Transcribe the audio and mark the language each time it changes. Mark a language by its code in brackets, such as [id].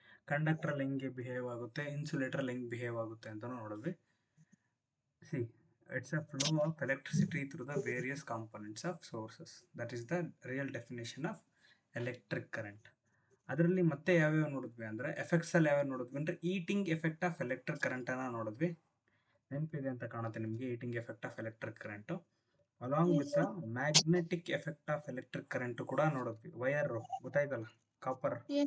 [kn] Conductor ಅಲ್ಲಿ ಹೆಂಗೆ behave ಆಗುತ್ತೆ, ಇನ್ಸುಲೇಟರ್ ಅಲ್ಲಿ ಹೆಂಗೆ ಬಿಹೇವ್ ಆಗುತ್ತೆ ಅಂತ ನೋಡಿದ್ವಿ. [en] See, it's a flow of electricity through the various components of sources. That is the real definition of electric current. [kn] ಅದರಲ್ಲಿ ಮತ್ತೆ ಯಾವ್ಯಾವ ನೋಡಿದ್ವಿ ಅಂದ್ರೆ ಎಫೆಕ್ಟ್ಸ್ ಅಲ್ಲಿ ಯಾವ್ಯಾವ ನೋಡಿದ್ವಿ ಅಂದ್ರೆ eating effect of electric current ಅನ್ನ ನೋಡಿದ್ವಿ. ನೆನಪಿದೆ ಅಂತ ಕಾಣುತ್ತೆ ನಿಮಗೆ eating effect of electric current. Along with magnetic effect of electric current ಕೂಡ ನೋಡಿದ್ವಿ. ವೈರ್ ಗೊತ್ತಾಯ್ತಲ್ಲ, ಕಾಪರ್.